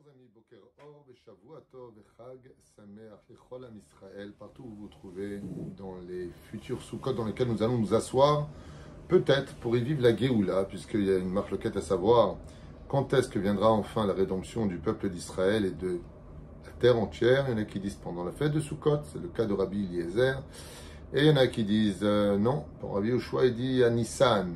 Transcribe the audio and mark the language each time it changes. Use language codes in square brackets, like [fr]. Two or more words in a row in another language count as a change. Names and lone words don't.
[he] בוקר אור, שבוע טוב, חג שמח, לכל עם ישראל, [fr] partout où vous vous trouvez, dans les futurs Sukkot dans lesquels nous allons nous asseoir, peut-être pour y vivre la Géoula, puisqu'il y a une marloquette à savoir quand est-ce que viendra enfin la rédemption du peuple d'Israël et de la terre entière. Il y en a qui disent pendant la fête de Sukkot, c'est le cas de Rabbi Eliezer, et il y en a qui disent non, pour Rabbi Yoshua il dit à Nissan.